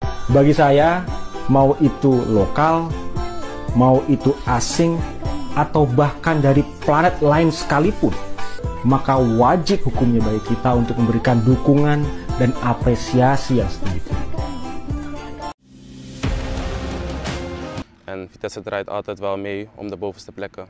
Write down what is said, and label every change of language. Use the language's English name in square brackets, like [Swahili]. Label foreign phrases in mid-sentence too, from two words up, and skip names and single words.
[Indonesian] Bagi saya, mau itu lokal, mau itu asing, atau bahkan dari planet lain sekalipun, maka wajib hukumnya bagi kita untuk memberikan dukungan dan apresiasi yang setinggi. [Dutch] En Vitesse draait altijd wel mee om de bovenste plekken.